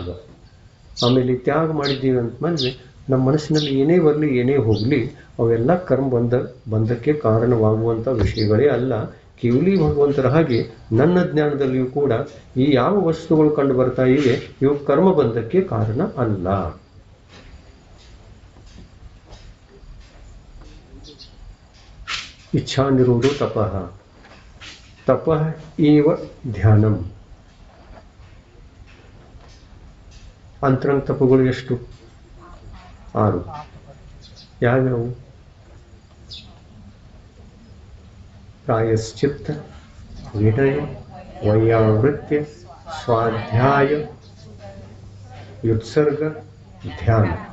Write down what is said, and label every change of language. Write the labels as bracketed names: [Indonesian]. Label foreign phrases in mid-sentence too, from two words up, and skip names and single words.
[Kannada] ಆಮೇಲೆ ತ್ಯಾಗ ಮಾಡಿದ್ದೀವಿ ಅಂತಂದ್ರೆ ನಮ್ಮ ಮನಸ್ಸಿನಲ್ಲಿ ಏನೇ ಬರಲಿ ಏನೇ ಹೋಗಲಿ ಅವೆಲ್ಲ ಕರ್ಮ ಬಂಧಕ್ಕೆ ಕಾರಣವಾಗುವಂಥ ವಿಷಯಗಳೇ ಅಲ್ಲ. ಕೇವಲಿ ಭಗವಂತರ ಹಾಗೆ ನನ್ನ ಜ್ಞಾನದಲ್ಲಿಯೂ ಕೂಡ ಈ ಯಾವ ವಸ್ತುಗಳು ಕಂಡು ಬರ್ತಾ ಇವೆ ಇವು ಕರ್ಮ ಬಂಧಕ್ಕೆ ಕಾರಣ ಅಲ್ಲ. [Sanskrit] ಇಚ್ಛಾ ನಿರೋಧೋ ತಪಃ, ತಪಃ ಏವ ಧ್ಯಾನಂ. [Kannada] ಅಂತರಂಗ ತಪಗಳು ಎಷ್ಟು? 6. ಯಾವ್ಯಾವು? ಪ್ರಾಯಶ್ಚಿತ್ತ, ವಿನಯ, ವೈಯಾವೃತ್ಯ, ಸ್ವಾಧ್ಯಾಯ, ಯುತ್ಸರ್ಗ, ಧ್ಯಾನ.